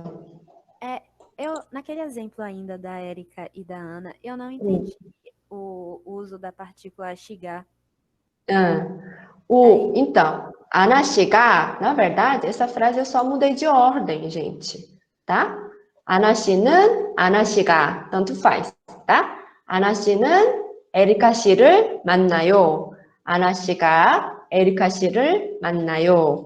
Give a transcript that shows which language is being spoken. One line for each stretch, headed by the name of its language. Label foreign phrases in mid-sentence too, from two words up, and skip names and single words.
Portuguese: Naquele exemplo ainda da Érica e da Ana, eu não entendi o uso da partícula chegar. Então, Ana 씨가, na verdade, essa frase eu só mudei de ordem, gente, tá?
Korean: Ana 씨는 Ana 씨가,
Portuguese: tanto faz, tá?
Korean: Ana 씨는 에리카 씨를 만나요. Ana 씨가 에리카 씨를 만나요.